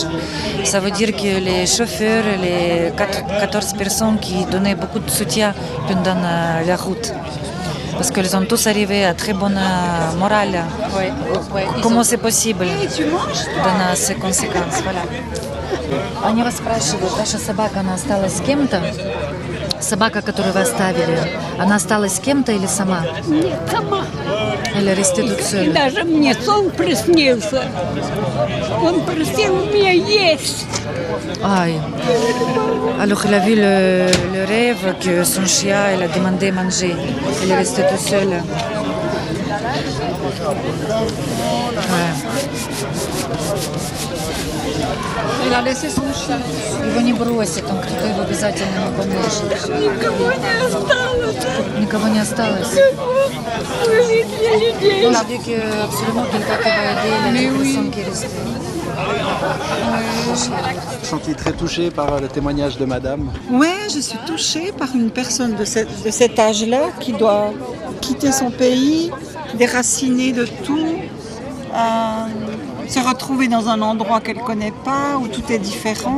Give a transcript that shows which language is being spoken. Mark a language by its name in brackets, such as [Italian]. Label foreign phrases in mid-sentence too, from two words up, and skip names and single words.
[French] Ça veut dire que les chauffeurs, les 14 personnes qui donnaient beaucoup de soutien pendant la route. Parce qu'ils ont tous arrivé à très bonne morale. Comment c'est possible dans ces conséquences? Voilà. [Russian] Они вас спрашивают, ваша собака, она осталась с кем-то? Собака, которую вы оставили, она осталась с кем-то или сама? Нет, сама. [French] Elle est restée toute [Russian] И [French] seule. [Russian] даже мне сон приснился. Он просил меня есть. [French] Aïe. Alors il a vu le rêve que son chien elle a demandé manger. Elle est restée toute seule. Ouais. Il a laissé son chien. [Russian] Его не бросит, он кто-то его обязательно ему поможет. Никого не осталось. Никого не осталось. Вывезли людей. [French] On a dit que absolument quelqu'un qui va aider les personnes qui restent. Je suis senti très touché par le témoignage de Madame. Oui, je suis touchée par une personne de cet âge-là qui doit quitter son pays, déraciné de tout, se retrouver dans un endroit qu'elle ne connaît pas, où tout est différent.